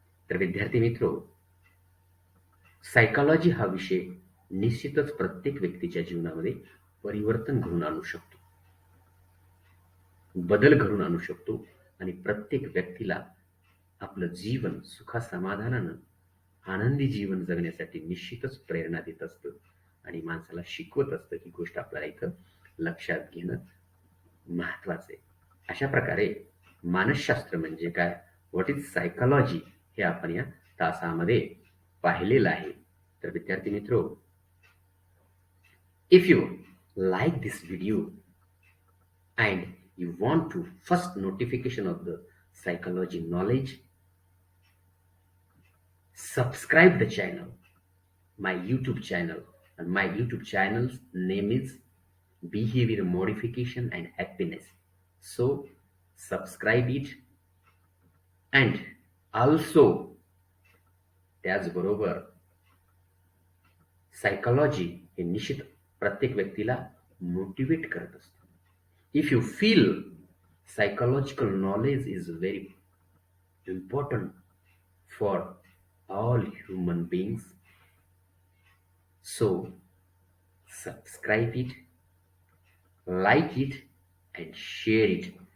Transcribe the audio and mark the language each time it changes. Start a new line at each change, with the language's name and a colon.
Marathi: तर विद्यार्थी मित्रो, सायकॉलॉजी हा विषय निश्चितच प्रत्येक व्यक्तीच्या जीवनामध्ये परिवर्तन घडवून आणू शकतो, बदल घडवून आणू शकतो आणि प्रत्येक व्यक्तीला आपलं जीवन सुखासमाधानानं आनंदी जीवन जगण्यासाठी निश्चितच प्रेरणा देत असतं आणि माणसाला शिकवत असतं. ही गोष्ट आपल्याला इथं लक्षात घेणं महत्वाचं आहे. अशा प्रकारे मानसशास्त्र म्हणजे काय, व्हॉट इज सायकॉलॉजी, हे आपण या तासामध्ये पाहिलेलं आहे. तर विद्यार्थी मित्रो,
English: If you like this video and you want to first notification of the psychology knowledge, subscribe the channel, my YouTube channel, and my YouTube channel's name is Behavior Modification and Happiness. So subscribe it. And also
Marathi: त्याचबरोबर psychology हे निश्चित प्रत्येक व्यक्तीला motivate करत असतं.
English: If you feel psychological knowledge is very important for all human beings, so subscribe it, like it, and share it.